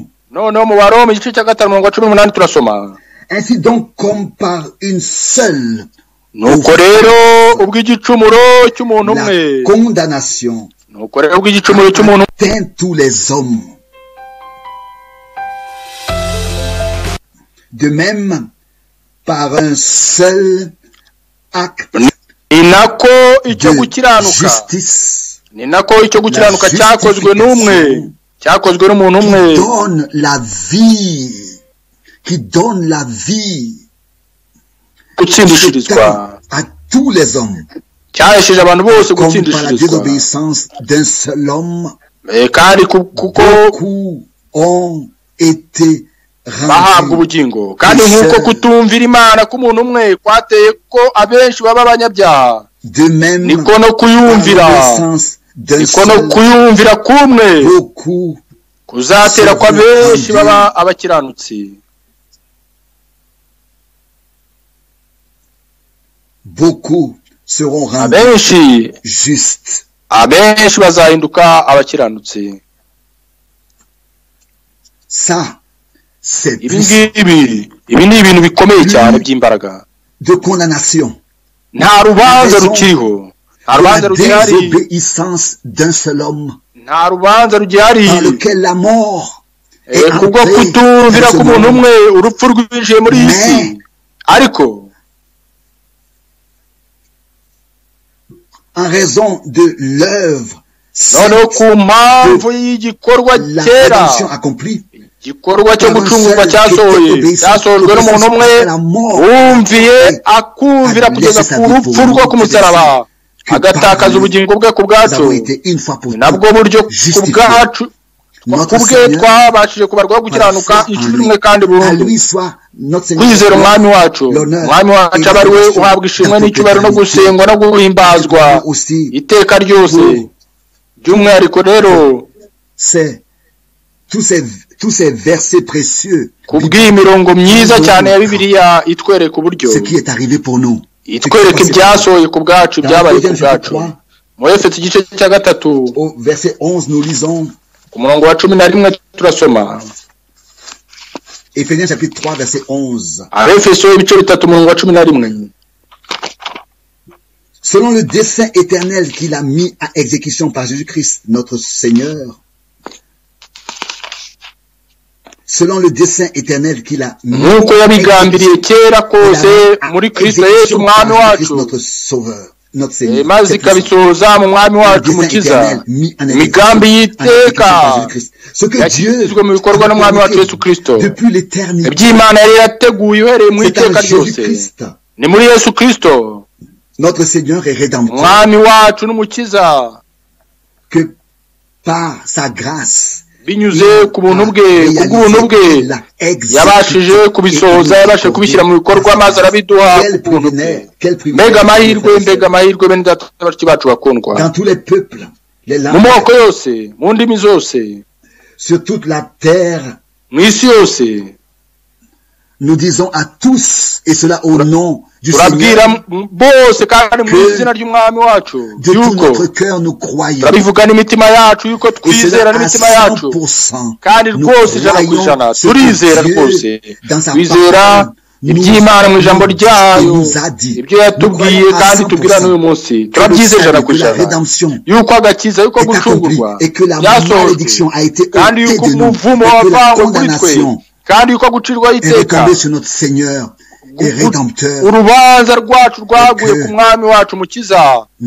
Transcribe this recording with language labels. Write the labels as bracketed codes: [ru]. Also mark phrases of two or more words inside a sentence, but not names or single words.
[rw] Noneho mu Baroma igice cya 5:18 turasoma, [fr] ainsi donc comme par une seule, [rw] nuko rero ubw'igicumuro cy'umuntu umwe, [fr] condamnation, [rw] nuko rero ubw'igicumuro cy'umuntu [fr] atteint tous les hommes, de même par un seul acte, [rw] ni nako icyo gukiranuka cyakozwe n'umwe, cyakozwe n'umuntu umwe, [fr] qui donne la vie [rw] gutsindishirizwa [fr] à tous les hommes, [rw] cyahesheje abantu bose [fr] comme par la désobéissance d'un seul homme, [rw] kandi kuko [fr] ont été [rw] bahabwa ubugingo, kandi nk'uko kutumvira Imana k'umuntu umwe kwateye ko abenshi baba abanyabyaha, niko no kuyumvira kumwe kuzatera ko abenshi baba abakiranutsi. [fr] Beaucoup seront rendus justes, [rw] abenshi bazahinduka abakiranutsi. [fr] Ça, c'est [rw] ibi ni ibintu bikomeye cyane by'imbaraga, [fr] de condamnation, [rw] nta rubanza rukiriho, nta rubanza rugihari, [fr] désobéissance d'un seul homme, [rw] nta rubanza rugihari, [fr] dans lequel la mort [rw] kubwo kutumvira k'umuntu umwe urupfu rwinjiye muri iyi si, ariko [fr] en raison de l'œuvre, [rw] noneho ku mpamvu y'igikorwa cyera, igikorwa cyo gucungurwa cyasohojwe n'umuntu umwe wumviye akumvira kugeza ku rupfu rwo ku musaraba, agatakaza ubugingo bwe ku bwacu. Nabwo buryo ku bwacu kubwe twabashije kubarwaho gukiranuka inshuro imwe kandi burundu. Kwizera umwami wacu, umwami wacu aba ari we uhabwa ishimwe n'icyubahiro no gusengwa no guhimbazwa iteka ryose. By'umwihariko rero [fr] tous ces versets précieux, [rw] kubw'imirongo myiza cyane ya Bibiliya itwereka uburyo, [fr] ce qui est arrivé pour nous, [rw] itwereka ibyasohoye ku bwacu, byabaye ku bwacu. Mu Efeso igice cya gatatu [fr] au verset 11 nous lisons [rw] ku murongo wa 11 turasoma [fr] Éphésiens chapitre 3 verset 11. [rw] Efeso ibice bitatu murongo wa 11. [fr] Selon le dessein éternel qu'il a mis à exécution par Jésus-Christ notre Seigneur. Selon le dessein éternel qu'il a mis [rw] nuko yabigambiriye kera kose muri Kristo Yesu umwami wacu [fr] notre sauveur, notre Seigneur. [rw] Maze ikabisohoza mu mwami wacu mukiza imigambi y'iteka yashyizwe mu bikorwa n'umwami wacu Yesu Kristo iby'Imana yari yateguye uhereye mu iteka ryose ni muri Yesu Kristo [fr] notre Seigneur et Rédempteur, [rw] umwami wacu n'umukiza, [fr] que par sa grâce [rw] binyuze ku buntu bwe kubw'ubuntu bwe yabashije kubisohoza yabashije kubishyira mu bikorwa maze arabiduha kubuntu bwe. Mbega amahirwe bene data bashiki bacu bakundwa mu moko yose mu ndimi zose [fr] sur toute la terre, [rw] mu isi yose. [fr] Nous disons à tous, et cela au nom du Seigneur, [rw] bose kandi mu izina ry'umwami wacu yuko turabivuga n'imitima yacu yuko twizera n'imitima yacu kandi rwose 100% turizera rwose twizera iby'Imana mu ijambo ryayo ibyo yatubwiye kandi tubwira n'uyu munsi turabyizera 100% yuko agakiza yuko gucungurwa byasohotse kandi yuko umuvumo wavanywe kuri twe kandi yuko gucirwa iteka urubanza rwacu rwaguye ku mwami wacu mukiza.